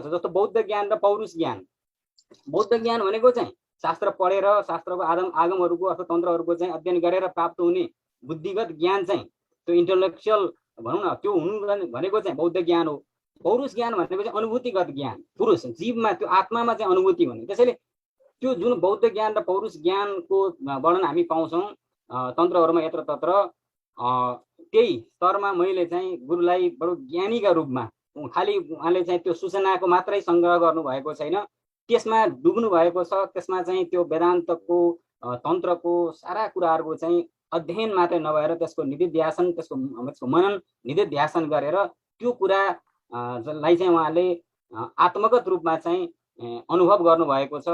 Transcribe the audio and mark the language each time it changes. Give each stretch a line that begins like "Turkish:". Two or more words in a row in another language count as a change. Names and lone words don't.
Nepali: जस्तो बौद्ध ज्ञान र पौरुष ज्ञान। बौद्ध ज्ञान भनेको चाहिँ शास्त्र पढेर शास्त्रको आगमहरूको अथवा तन्त्रहरूको चाहिँ अध्ययन गरेर प्राप्त हुने बुद्धिगत ज्ञान चाहिँ त्यो इन्टेलेक्चुअल भनौँ न, त्यो हुनु भनेको चाहिँ बौद्ध ज्ञान हो। पौरुष ज्ञान भनेको चाहिँ अनुभूतिगत ज्ञान, पुरुष जीवमा त्यो आत्मामा चाहिँ अनुभूति भन्ने। त्यसैले त्यो जुन बौद्ध ज्ञान र पौरुष ज्ञानको वर्णन हामी पाउँछौँ तन्त्रहरूमा यत्र तत्र, त्यही स्तरमा मैले चाहिँ गुरुलाई बडो ज्ञानीका रूपमा, खालि उहाँले चाहिँ त्यो सूचनाको मात्रै सङ्ग्रह गर्नुभएको छैन, त्यसमा डुब्नु भएको छ। त्यसमा चाहिँ त्यो वेदान्तको तन्त्रको सारा कुराहरूको चाहिँ अध्ययन मात्रै नभएर त्यसको निधिध्यासन, त्यसको मनन निधिध्यासन गरेर त्यो कुरालाई चाहिँ उहाँले आत्मगत रूपमा चाहिँ अनुभव गर्नुभएको छ।